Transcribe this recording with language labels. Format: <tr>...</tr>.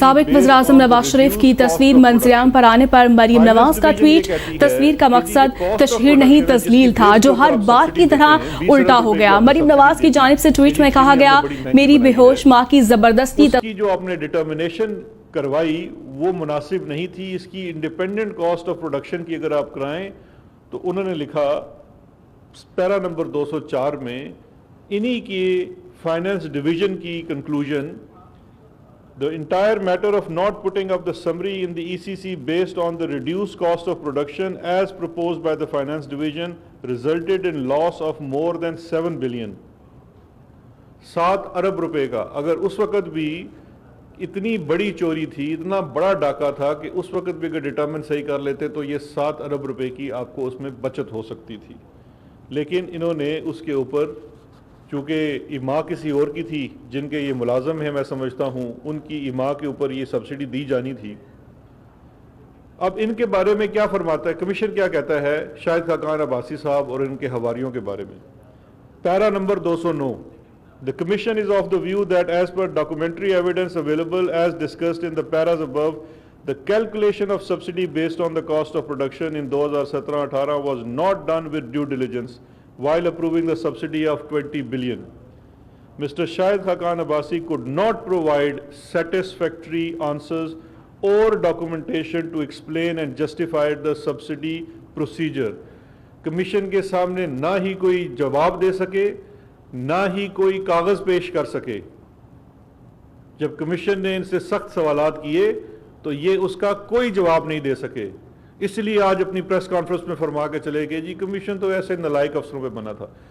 <ur>سابق وزیراعظم نواز شریف کی تصویر منظر پر آنے پر مریم نواز کا ٹویٹ، تصویر کا مقصد تشہیر نہیں تذلیل تھا، جو ہر بار کی طرح الٹا ہو گیا. مریم نواز کی جانب سے ٹویٹ میں کہا گیا میری بے ہوش ماں کی زبردستی اس کی جو آپ نے ڈٹرمنیشن کروائی وہ مناسب نہیں تھی. اس کی انڈیپینڈنٹ کاسٹ آف پروڈکشن کی اگر آپ کرائیں تو انہوں نے لکھا پیرا نمبر 204 میں انہی کی فائنانس ڈویژن کی conclusion,</ur> <en>the entire matter of not putting up the summary in the ECC based on the reduced cost of production as proposed by the finance division resulted in loss of more than 7 billion.</en> <ur>7 ارب روپے کا. اگر اس وقت بھی اتنی بڑی چوری تھی، اتنا بڑا ڈاکہ تھا کہ اس وقت بھی اگر ڈٹرمن صحیح کر لیتے تو یہ 7 ارب روپے کی آپ کو اس میں بچت ہو سکتی تھی. لیکن انہوں نے اس کے اوپر، چونکہ ایما کسی اور کی تھی جن کے یہ ملازم ہیں، میں سمجھتا ہوں ان کی ایما کے اوپر یہ سبسڈی دی جانی تھی. اب ان کے بارے میں کیا فرماتا ہے کمیشن، کیا کہتا ہے شاہد خاقان عباسی صاحب اور ان کے حواریوں کے بارے میں؟ پیرا number 209.</ur> <en>The Commission is of the view that as per documentary evidence available as discussed in the paras above, the calculation of subsidy based on the cost of production in 2017-18 was not done with due diligence while approving the subsidy of 20 billion. Mr. Shahid Khaqan Abbasi could not provide satisfactory answers or documentation to explain and justify the subsidy procedure.</en> <ur>Commission کے سامنے نہ ہی کوئی جواب دے سکے، نہ ہی کوئی کاغذ پیش کر سکے. جب کمیشن نے ان سے سخت سوالات کیے تو یہ اس کا کوئی جواب نہیں دے سکے. اس لیے آج اپنی پریس کانفرنس میں فرما کے چلے گئے جی کمیشن تو ایسے نالائق افسروں پہ بنا تھا.</ur>